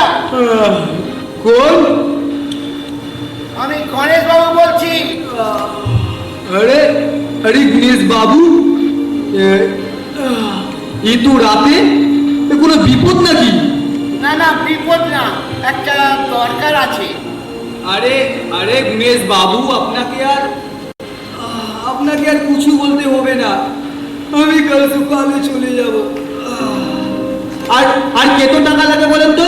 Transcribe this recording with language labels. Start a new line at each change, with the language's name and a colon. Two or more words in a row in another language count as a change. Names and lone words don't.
Hindi: कौन?
Bangla: আমি গণেশ বাবু বলছি।
Hindi: अरे अरे गणेश बाबू,
Bangla: এই তো রাতে কোনো বিপদ নাকি? না না, বিপদ না, একটা দরকার আছে। আরে আরে গণেশ বাবু, আপনাকে আর কিছু বলতে হবে না। আমি কাল সকালে চলে যাব। আর আর কত টাকা লাগে বলেন তো?